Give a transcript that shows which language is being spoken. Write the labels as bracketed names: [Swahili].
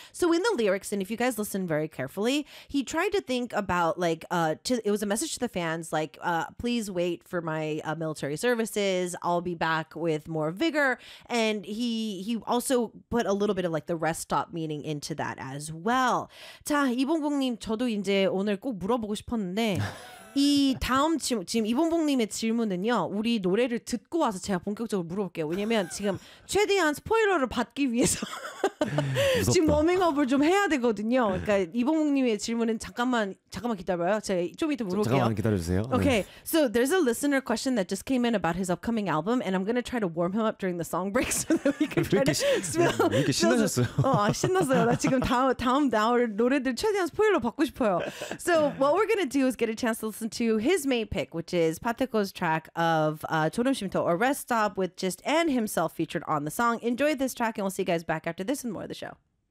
[English] So in the lyrics, and if you guys listen very carefully, he tried to think about like it was a message to the fans, like please wait for my military services, I'll be back with more vigor. And he also put a little bit of like the rest stop meaning into that as well. [Korean] 자, 이봉봉님, 저도 이제 오늘 꼭 물어보고 싶었는데. 이 다음 질문, 지금 이봉봉님의 질문은요, 우리 노래를 듣고 와서 제가 본격적으로 물어볼게요. 왜냐면 지금 최대한 스포일러를 받기 위해서 지금 워밍업을 좀 해야 되거든요. 그러니까 이봉봉님의 질문은 잠깐만 기다려요. 제가 좀 이따 물어볼게요. 잠깐만 기다려주세요. [English] Okay, so there's a listener question that just came in about his upcoming album, and I'm gonna try to warm him up during the song break so that we can try to smell. [Korean] 왜 이렇게 신나셨어요? 신났어요. 나 지금 다음 나올 노래들 최대한 스포일러 받고 싶어요. [English] So what we're gonna do is get a chance to listen to his main pick, which is Pateko's track of 졸음쉼터 or Rest Stop with Just and himself featured on the song. Enjoy this track, and we'll see you guys back after this and more of the show.